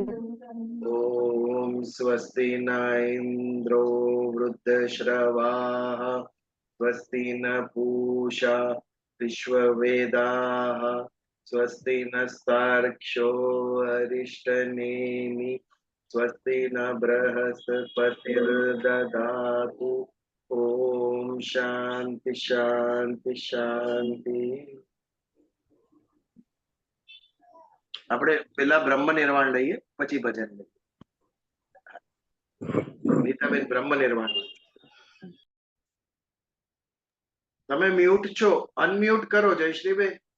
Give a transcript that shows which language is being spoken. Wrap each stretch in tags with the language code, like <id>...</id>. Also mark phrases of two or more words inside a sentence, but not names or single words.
<sa>ॐ स्वस्ति न इन्द्रो वृद्धश्रवाः स्वस्ति न पूषा विश्ववेदाः स्वस्ति नस्तार्क्ष्यो अरिष्टनेमि स्वस्ति न बृहस्पतिर्दधातु। ओम शांति शांति शांति।</sa> <gu>આપણે પેલા બ્રહ્મ નિર્વાણ લઈએ પછી ભજન લઈએ. નીતાબેન બ્રહ્મ નિર્વાણ. તમે મ્યુટ છો, અનમ્યુટ કરો જયશ્રીબેન.</gu>